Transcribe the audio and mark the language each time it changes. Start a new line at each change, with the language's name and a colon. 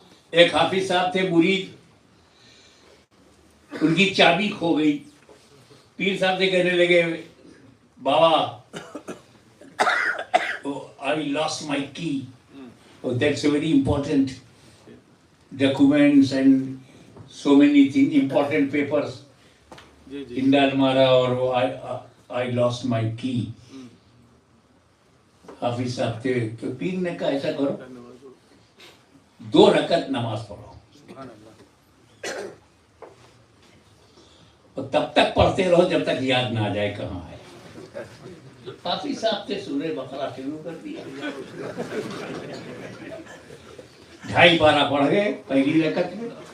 Urdu: ایک حافظ صاحب تھے مرید، ان کی چابی کھو گئی. پیر صاحب سے کہنے لگے بابا
English: I lost my key. Oh, that's a very important documents and so many things, important papers in the almara, or I lost my key.
Urdu: حافظ صاحب تھے تو پیر نے کہا ایسا کرو 2 رکعت نماز پڑھو اور تب تک پڑھتے رہو جب تک یاد نہ آ جائے کہاں ہے. حافظ صاحب سے سورہ بقرہ شروع کر دیا، 2.5 پارہ پڑھ گئے پہلی رکعت میں.